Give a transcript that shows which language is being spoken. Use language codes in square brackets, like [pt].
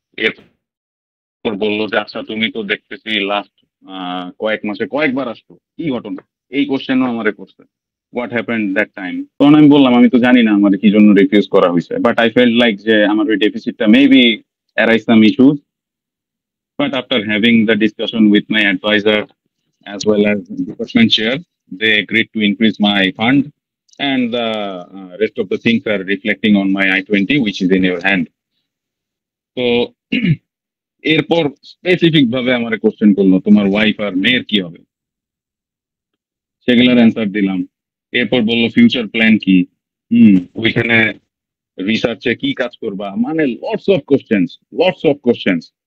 [bn] এরপর বললো যে আচ্ছা তুমি তো দেখতেছি লাস্ট কয়েক মাসে কয়েকবার আসতো, কি ঘটনা, এই কোশ্চেনও আমারে করছে, [en] What happened that time. [bn] তখন আমি বললাম আমি তো জানি না আমার কি জন্য রিফিউজ করা হয়েছে, বাট [en] I felt like [bn] যে আমার ওই ডেফিসিটটা [en] Maybe arise some issues. But after having the discussion with my advisor as well as department chair, they agreed to increase my fund, and the rest of the things are reflecting on my I-20, which is in your hand. [bn] তো এরপর specific ভাবে আমার question করলো তোমার wife আর মেয়ের কি হবে, সেগুলোর অ্যান্সার দিলাম। এরপর বললো ফিউচার প্ল্যান কি। ওইখানে রিসার্চে কি কাজ করবা, মানে [en] Lots of questions.